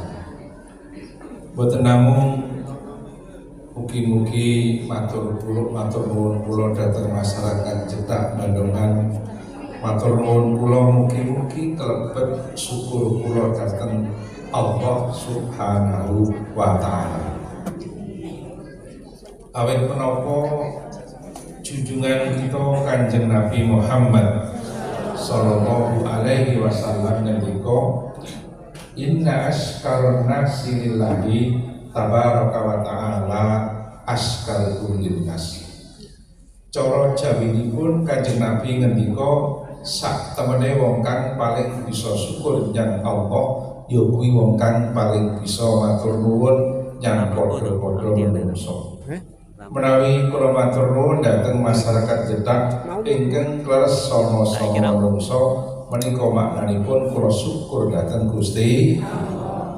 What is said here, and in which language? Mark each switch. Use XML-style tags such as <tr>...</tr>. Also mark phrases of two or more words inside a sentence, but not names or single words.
<jv>Boten namung mugi-mugi matur nuwun kula dhateng masyarakat Jeddah Bandongan, matur nuwun kula mugi-mugi kelebet syukur kula dhateng Allah</jv> <ar>سبحانه وتعالى.</ar> <jv>Awit menapa junjungan kita Kanjeng Nabi Muhammad</jv> <ar>صلى الله عليه وسلم</ar> <jv>ngendika,</jv> <ar>إن أشكر الناس لله تبارك وتعالى أشكر كل الناس.</ar> <jv>Cara jawinipun Kanjeng Nabi ngendika, sak temene wong kang paling bisa syukur nyang Allah ya kuwi wong kang paling bisa matur nuwun nyang padha-padha manungsa. Menawi kula matur nuwun dhateng masyarakat Jeddah ingkang kleres sama-sama manungsa, menika maknanipun kula syukur dhateng Gusti Allah.</jv>